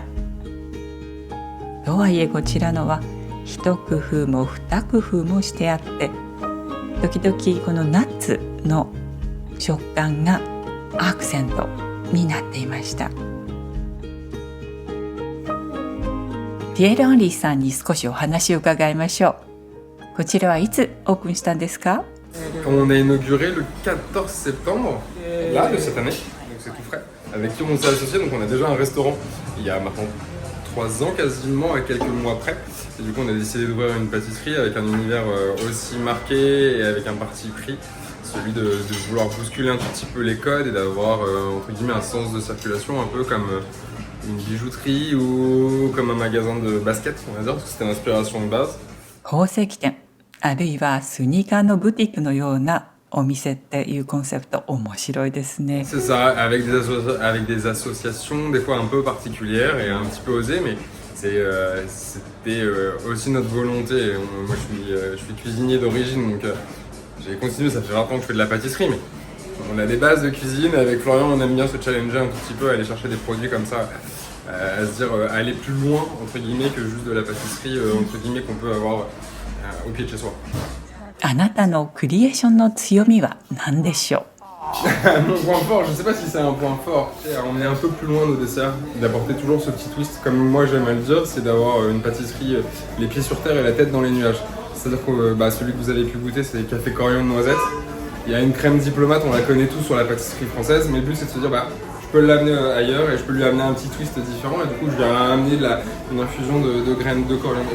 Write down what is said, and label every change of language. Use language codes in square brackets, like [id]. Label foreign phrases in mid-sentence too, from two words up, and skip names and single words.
[ja] とはいえこちらのは一工夫も二工夫もしてあって、時々このナッツの食感がアクセントになっていました。ピエール・アンリーさんに少しお話を伺いましょう。こちらはいつオープンしたんですか？ [fr] On a inauguré le 14 septembre, là, de cette année, donc c'est tout frais, avec qui on s'est associé, donc on a déjà un restaurant il y a maintenant 3 ans quasiment, à quelques mois près, et du coup on a décidé d'ouvrir une pâtisserie avec un univers aussi marqué et avec un parti pris, celui de vouloir bousculer un tout petit peu les codes et d'avoir entre guillemets un sens de circulation un peu comme une bijouterie ou comme un magasin de basket, on va dire, parce que c'était l'inspiration de base. [ja] 宝石店あるいはスニーカーのブティックのようなお店っていうコンセプト面白いですね。 [fr] C'est ça, avec des associations des fois un peu particulières et un petit peu osées, mais c'était aussi notre volonté. Moi je suis cuisinier d'origine, donc j'ai continué, ça fait 20 ans que je fais de la pâtisserie, mais on a des bases de cuisine. Avec Florian, on aime bien se challenger un tout petit peu, aller chercher des produits comme ça, à se dire aller plus loin, entre guillemets, que juste de la pâtisserie, entre guillemets, qu'on peut avoir au pied de chez soi. [ja] あなたのクリエーションの強みは何でしょう？ [fr] Mon point fort, je sais pas si c'est un point fort, c'est emmener un peu plus loin nos desserts, d'apporter toujours ce petit twist, comme moi j'aime à le dire, c'est d'avoir une pâtisserie les pieds sur terre et la tête dans les nuages. C'est-à-dire que celui que vous avez pu goûter, c'est café coriandre noisette. Il y a une crème diplomate, on la connaît tous sur la pâtisserie française, mais le but c'est de se dire je peux l'amener ailleurs et je peux lui amener un petit twist différent, et du coup je vais amener une infusion de graines de coriandre.